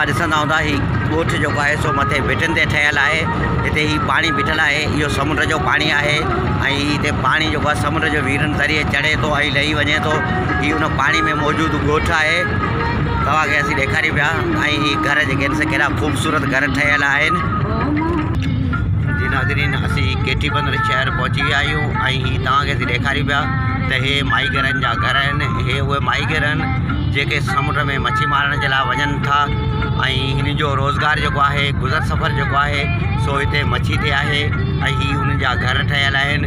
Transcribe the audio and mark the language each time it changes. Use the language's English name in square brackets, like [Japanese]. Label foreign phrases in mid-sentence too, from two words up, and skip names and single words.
[Sindhi] ॾिसंदा हूंदा ही गोठ जो है सो मथे भिटिन ते ठहियल है हिते ही पानी बीठल है इहो समुंड जो पानी है हिते पानी जो समुंड जो वीरन ज़रिए चढ़े तो लही वञे तो ही उन पानी में मौजूद गोठ है तव्हांखे असीं ॾेखारियूं पिया ही घर जेके से कहिड़ा ख़ूबसूरत घर ठहियल आहिनि। जी नाज़रीन असीं केटी बंदर शहर पहुची विया आहियूं ही तव्हांखे असीं ॾेखारियूं पिया त हे माहीगीरनि जा घर आहिनि। हे उहे माहीगीर आहिनि जेके समुंड में मच्छी मारण जे लाइ वञनि था ऐं हिन जो रोज़गार जेको आहे, गुज़र सफ़र जेको आहे सो हिते मच्छी ते आहे ऐं ही हुननि जा घर ठहियल आहिनि।